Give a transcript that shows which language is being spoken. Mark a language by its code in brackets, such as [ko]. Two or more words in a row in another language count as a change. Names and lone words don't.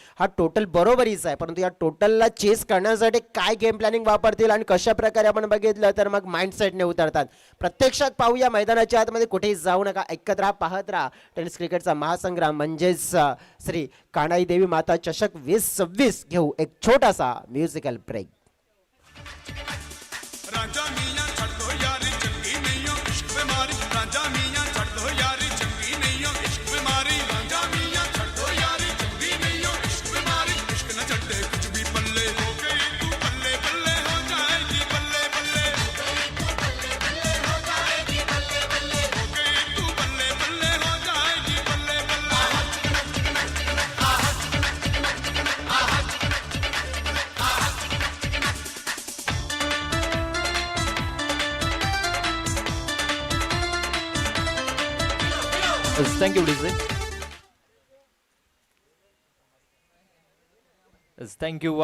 [mr] हा टोटल बरोबरीच आहे, परंतु या टोटलला चेस करण्यासाठी काय [en] game planning [mr] वापरतील आणि कशा प्रकारे आपण बघितलं तर मग माइंडसेटने उतरतात. प्रत्यक्षात पाहूया मैदानाच्या आतमध्ये कुठेही जाऊ नका, ऐकत राहा पाहत राहा. टेनिस क्रिकेटचा महासंग्राम म्हणजेच श्री काणाई देवी माता चषक 2026 घेऊ एक छोटासा [en] musical break. [pa] ਰਾਜਾ ਮੀਆਂ ਛੱਡ ਦੋ ਯਾਰੀ ਚੰਗੀ ਨਹੀਂ ਹੋ ਇਸ਼ਕ ਬਿਮਾਰੀ. ਰਾਜਾ ਮੀਆਂ ਛੱਡ ਦੋ ਯਾਰੀ ਚੰਗੀ ਨਹੀਂ ਹੋ ਇਸ਼ਕ ਬਿਮਾਰੀ. ਰਾਜਾ ਮੀਆਂ ਛੱਡ ਦੋ ਯਾਰੀ ਚੰਗੀ ਨਹੀਂ ਹੋ ਇਸ਼ਕ ਬਿਮਾਰੀ. ਇਸ਼ਕ ਨ ਛੱਡੇ ਕੁਛ ਭੀ ਪੱਲੇ ਹੋ ਗਈ ਤੂ ਬੱਲੇ ਬੱਲੇ ਹੋ ਜਾਏਗੀ ਬੱਲੇ ਬੱਲੇ ਹੋ ਗਈ ਤੂ ਬੱਲੇ ਬੱਲੇ ਹੋ ਜਾਏਗੀ ਬੱਲੇ ਬੱਲੇ ਹੋ ਗਈ ਤੂ ਬੱਲੇ ਬੱਲੇ ਹੋ ਜਾਏਗੀ ਬੱਲੇ ਬੱਲੇ. [en] Thank you DJ. Thank you.